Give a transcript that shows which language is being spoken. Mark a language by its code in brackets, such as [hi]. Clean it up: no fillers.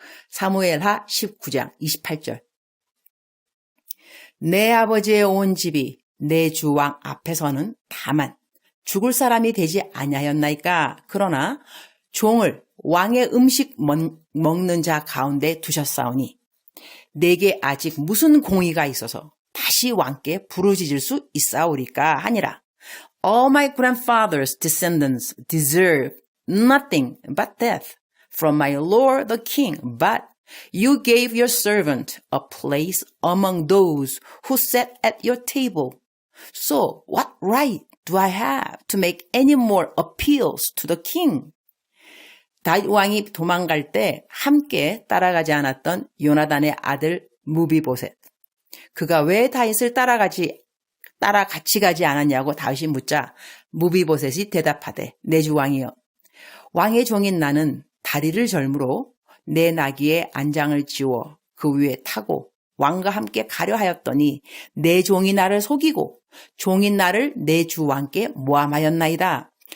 [ko] 사무엘하 19장 28절. 내 아버지의 온 집이 내 주왕 앞에서는 다만 죽을 사람이 되지 아니하였나이까. 그러나 종을 왕의 음식 먹는 자 가운데 두셨사오니 내게 아직 무슨 공의가 있어서 다시 왕께 부르짖을 수 있사오리까 하니라. [en] All my grandfather's descendants deserve nothing but death from my lord the king, but you gave your servant a place among those who sat at your table. So what right do I have to make any more appeals to the king? [ko] 다윗 왕이 도망갈 때 함께 따라가지 않았던 요나단의 아들 무비보셋. 그가 왜 다윗을 따라 같이 가지 않았냐고 다윗이 묻자 무비보셋이 대답하되 내 주 왕이여, 왕의 종인 나는 다리를 절므로 내 나귀의 안장을 지워 그 위에 타고 왕과 함께 가려 하였더니 내 종이 나를 속이고 종인 나를 내 주 왕께 모함하였나이다.